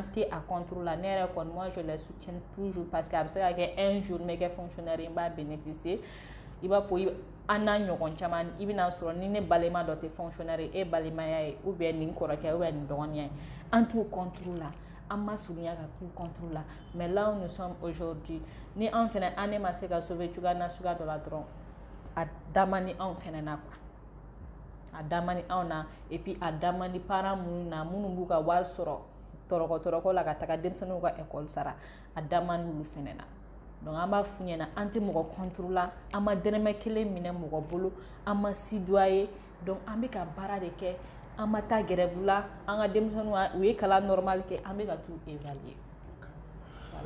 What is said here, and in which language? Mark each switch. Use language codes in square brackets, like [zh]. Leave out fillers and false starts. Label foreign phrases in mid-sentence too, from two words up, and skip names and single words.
[bm] tɛ a contre la ne yɛrɛ kɔni [fr] moi je les soutiens toujours parce que [bm] a bɛ se ka kɛ [fr] un jour [bm] n bɛ kɛ fonctionnaire n b'a bénéficier i b'a fɔ an n'a ɲɔgɔn caman i bɛna sɔrɔ ni ne balima dɔ tɛ fonctionnaire e balimaya ye ou bien nin kɔrɔkɛ ou bien nin dɔgɔniya ye an t'u contre la an ma surunya ka k'u contre la [fr] mais là où nous sommes aujourd'hui [bm] ni an fɛnɛ an ne ma se ka sauver cogoya na suguya dɔ la dɔrɔn a da man di anw fɛnɛ na quoi a da man di anw na [fr] et puis [bm] a da man di parents minnu na minnu b'u ka wari sɔrɔ tɔrɔkɔ la ka taga denmisɛnninw ka école sara a da man di olu fɛnɛ na donc an b'a f'u ɲɛna an tɛ mɔgɔ contre la an ma dɛrɛmɛ kelen minɛ mɔgɔ bolo an ma sidoyer donc an bɛ ka baara de kɛ an ma taa grève la an ka denmisɛnninw u ye kalan normal kɛ an bɛ ka t'u évaluer voilà.